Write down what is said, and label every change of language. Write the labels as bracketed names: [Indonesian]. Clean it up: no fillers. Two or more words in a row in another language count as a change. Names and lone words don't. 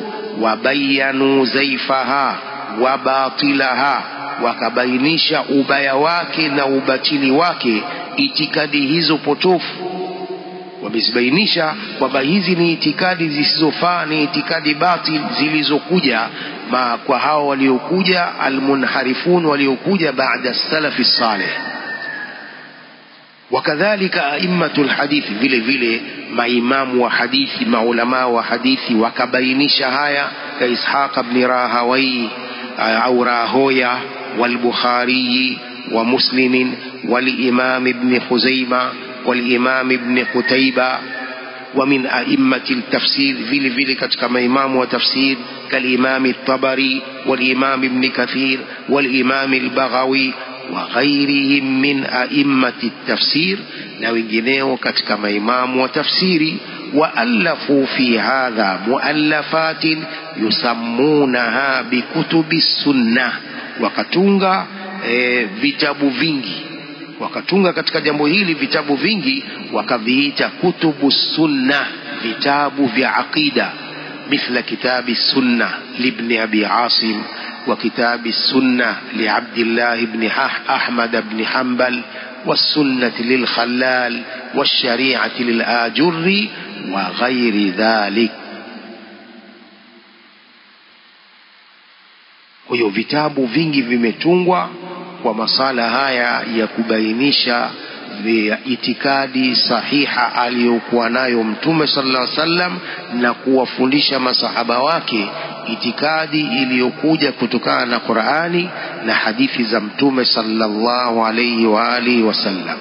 [Arabic] وبينوا زيفها وباطلها, [Swahili] wakabainisha ubaya wake na ubatili wake itikadi hizo potofu. Wamezibainisha kwamba hizi ni itikadi zisizofaa, ni itikadi batil zilizokuja kwa hao waliokuja almunharifun, waliokuja baada [Arabic] السلف الصالح. وكذلك أئمة الحديث، [Swahili] vile vile maimamu wa hadithi, maulama wa hadithi wakabainisha haya, ka Ishaq ibn Rahawai au Rahoya wal-Bukhari wa Muslim wal-Imam ibn Khuzaimah wal-Imam ibn Qutayba. [Arabic] ومن أئمة التفسير، [Swahili] vile vile katika maimamu wa tafsir [Arabic] كالإمام الطبري والإمام ابن كثير والإمام البغوي وغيرهم من أئمة التفسير, [Swahili] na wengineo katika maimamu wa tafsiri. [Arabic] وألفوا في هذا مؤلفات يسمونها بكتب السنة, [Swahili] wakatunga vitabu vingi, wakatunga katika jambo hili vitabu vingi wakaviita [Arabic] كتب السنة, [Swahili] vitabu vya aqida. [Arabic] مثل كتاب السنة لابن أبي عاصم، وكتاب السنة لعبد الله بن أحمد بن حنبل، والسنة للخلال، والشريعة للآجري وغير ذلك. [Swahili] Huyo vitabu vingi vimetungwa kwa masala haya ya kubainisha itikadi sahiha aliyokuwa nayo Mtume [Arabic] صلى الله عليه وسلم [Swahili] na kuwafundisha masahaba wake itikadi iliyokuja kutokana na Qur'ani na hadithi za Mtume [Arabic] صلى الله عليه وعلى آله وسلم.